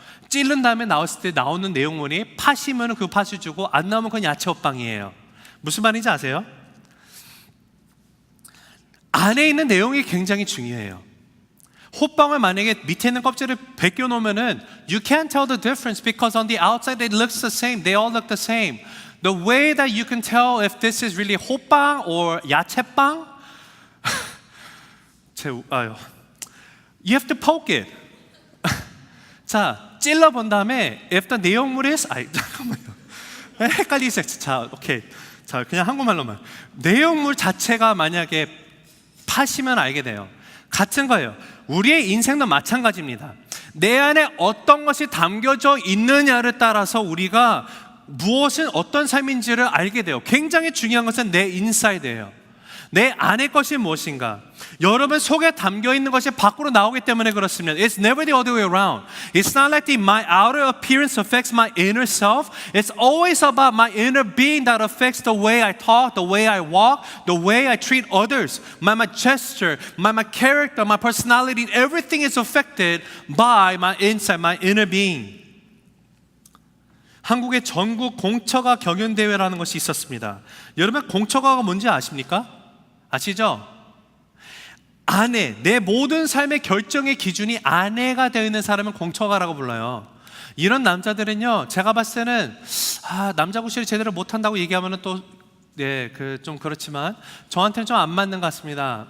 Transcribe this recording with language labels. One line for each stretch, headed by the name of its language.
Korean: 찔른 다음에 나왔을 때 나오는 내용물이 팥이면 그 팥을 주고 안 나오면 그건 야채 호빵이에요. 무슨 말인지 아세요? 안에 있는 내용이 굉장히 중요해요. 호빵을 만약에 밑에 있는 껍질을 벗겨 놓으면은
English: you can't tell the difference because on the outside it looks the same. They all look the same. The way that you can tell if this is really 호빵 or 야채빵, you have to poke it.
Korean: 자, 찔러 본 다음에
English: if the
Korean: 내용물이 잠깐만요. 헷갈리세요. 자, 오케이. 자, 그냥 한국말로만. 내용물 자체가 만약에 팥이면 알게 돼요. 같은 거예요. 우리의 인생도 마찬가지입니다. 내 안에 어떤 것이 담겨져 있느냐를 따라서 우리가 무엇은 어떤 삶인지를 알게 돼요. 굉장히 중요한 것은 내 인사이드예요. 내 안의 것이 무엇인가? 여러분 속에 담겨 있는 것이 밖으로 나오기 때문에 그렇습니다.
English: It's never the other way around. It's not like my outer appearance affects my inner self. It's always about my inner being that affects the way I talk, the way I walk, the way I treat others. My gesture, my character, my personality, everything is affected by my inside, my inner being.
Korean: 한국의 전국 공처가 경연대회라는 것이 있었습니다. 여러분 공처가가 뭔지 아십니까? 아시죠? 아내, 내 모든 삶의 결정의 기준이 아내가 되어 있는 사람은 공처가라고 불러요. 이런 남자들은요, 제가 봤을 때는 남자 구실을 제대로 못한다고 얘기하면은 또 네, 좀 그렇지만 저한테는 좀 안 맞는 것 같습니다.